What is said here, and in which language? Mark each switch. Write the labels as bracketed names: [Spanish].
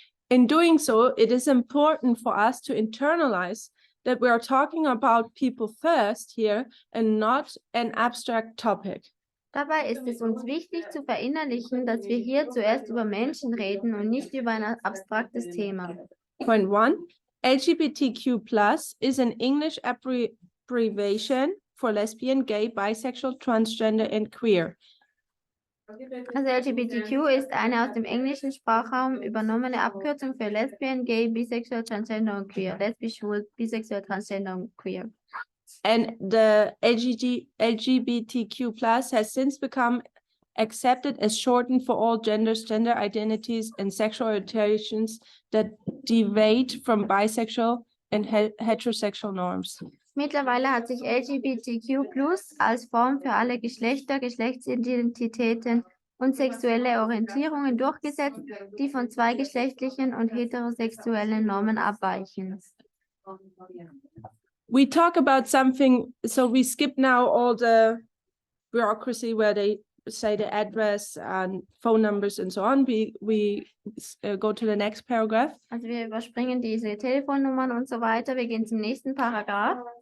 [English] In doing so, it is important for us to internalize that we are talking about people first here and not an abstract topic. [German] Dabei ist es uns wichtig zu verinnerlichen, dass wir hier zuerst über Menschen reden und nicht über ein abstraktes Thema. [English] Point 1. LGBTQ plus is an English abbreviation for lesbian, gay, bisexual, transgender and queer. [German] Also LGBTQ ist eine aus dem englischen Sprachraum übernommene Abkürzung für Lesbian, Gay, Bisexual, Transgender und Queer. Lesbisch, schwul, bisexuell, transgender und queer. [English] And the LGBTQ plus has since become accepted as shortened for all genders, gender identities, and sexual orientations that deviate from bisexual and heterosexual norms. [German] Mittlerweile hat sich LGBTQ+ als Form für alle Geschlechter, Geschlechtsidentitäten und sexuelle Orientierungen durchgesetzt, die von zweigeschlechtlichen und heterosexuellen Normen abweichen. [English] We talk about something, so we skip now all the bureaucracy where they say the address and phone numbers and so on. We go to the next paragraph. [German] Also wir überspringen diese Telefonnummern und so weiter. Wir gehen zum nächsten Paragraph.